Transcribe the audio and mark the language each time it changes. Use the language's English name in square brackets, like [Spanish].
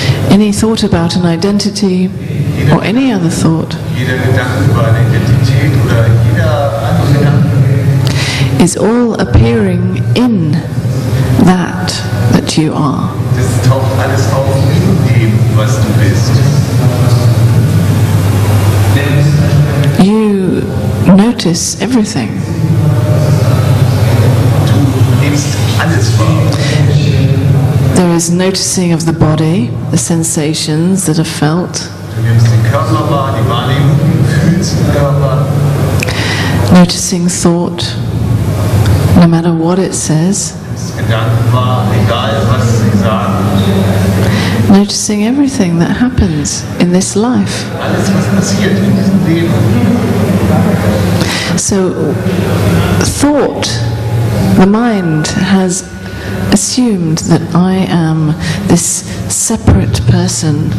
[English] Any thought about an identity or any other thought [German] Jeder Gedanke über eine Identität oder jeder andere Gedanke [English] is all appearing in that you are. [German] das taucht alles auf in dem, was du bist. [English] You notice everything. [German] Du nimmst alles wahr. [English] There is noticing of the body, the sensations that are felt, [German] Du nimmst den Körper wahr, die Wahrnehmung, du fühlst den Körper. [English] noticing thought, no matter what it says, [German] Du nimmst Gedanken wahr, egal was sie sagen. [English] noticing everything that happens in this life. [German] Alles, was passiert in diesem Leben. [English] So, thought, the mind has assumed that I am this separate person,